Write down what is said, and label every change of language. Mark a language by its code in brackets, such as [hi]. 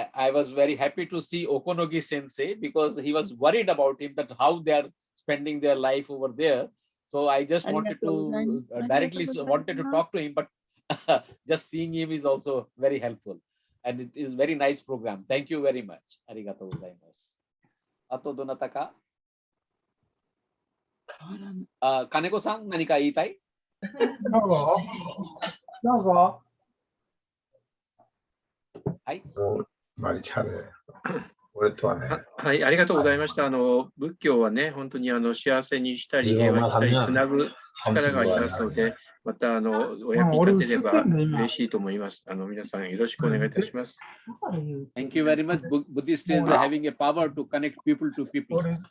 [en] I was very happy to see Okonogi Sensei because he was worried about him, that how they are spending their life over there. So I just wanted to directly wanted to talk to him, but just seeing him is also very helpful. And it is very nice program. Thank you very much. [ja] ありがとうございます。あとどなたか？金子さん、何か言いたい？どうぞ。はい。マリチャレ。俺とはね。はい、ありがとうございました。仏教はね、本当に幸せにしたり、平和にしたり、つなぐ力がありますので、またお役に立てれば嬉しいと思います。皆さんよろしくお願いいたします。 [en] Thank you very much. Buddhist is having a power to connect people to people.